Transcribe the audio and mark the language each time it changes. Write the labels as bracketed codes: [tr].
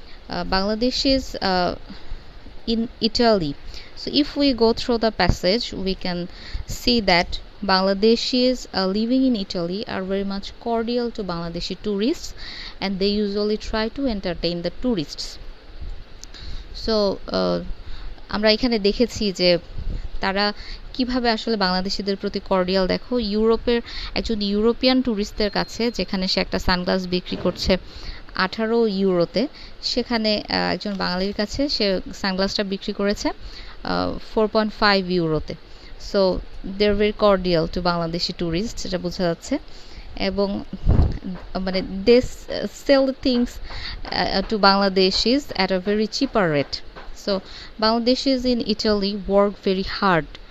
[en] Bangladeshis in Italy. So if we go through the passage, we can see that Bangladeshis living in Italy are very much cordial to Bangladeshi tourists, and they usually try to entertain the tourists. [bn] So আমরা এখানে দেখেছি যে তারা কিভাবে আসলে বাংলাদেশিদের প্রতি cordial. দেখো, একজন ইউরোপিয়ান ট্যুরিস্টদের কাছে যেখানে সে একটা সানগ্লাস বিক্রি করছে 18 ইউরোতে, সেখানে একজন বাঙালির কাছে সে সানগ্লাসটা বিক্রি করেছে 4.5 ইউরোতে। [en] So they are very cordial to Bangladeshi tourist, যেটা বোঝা যাচ্ছে। এবং মানে they sell things to Bangladeshis at a very cheaper rate. So Bangladeshis in Italy work very hard.